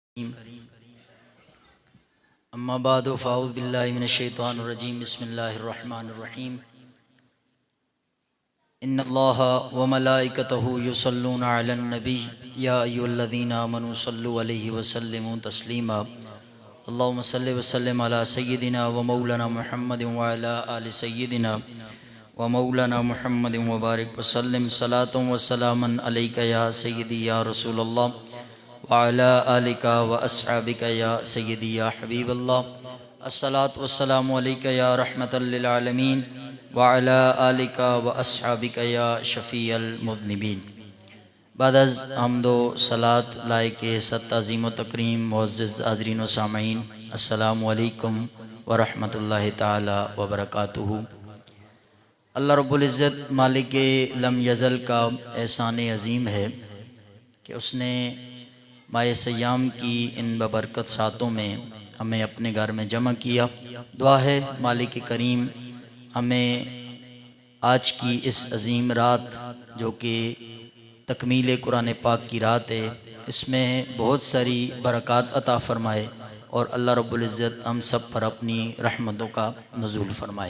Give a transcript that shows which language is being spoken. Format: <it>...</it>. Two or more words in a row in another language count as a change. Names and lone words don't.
<ar>أما بعد فأعوذ بالله من الشيطان الرجيم بسم الله الرحمن الرحيم إن الله وملائكته يصلون على النبي يا أيها الذين آمنوا صلوا عليه وسلموا تسليما اللهم صل وسلم على سيدنا ومولانا محمد وعلى آل سيدنا ومولانا محمد وبارك وسلم صلاة وسلاما عليك يا سيدي يا رسول الله وعلى آلك وأصحابك يا سيدي يا حبيب الله الصلاة والسلام عليك يا رحمة للعالمين وعلى آلك وأصحابك يا شفيع المذنبين.</ar> <ur>بعد از حمد و صلوٰۃ لائق صد عظیم و تکریم معزز حاضرین و سامعین</ur> <ar>السلام علیکم ورحمۃ اللہ تعالیٰ وبرکاتہ.</ar> <ur>اللہ رب العزت مالک لم یزل کا احسان عظیم ہے کہ اس نے ماہ صیام کی ان بابرکت ساعتوں میں ہمیں اپنے گھر میں جمع کیا. دعا ہے مالک کریم ہمیں آج کی اس عظیم رات جو کہ تکمیل قرآن پاک کی رات ہے، اس میں بہت ساری برکات عطا فرمائے اور اللہ رب العزت ہم سب پر اپنی رحمتوں کا نزول فرمائے.</ur>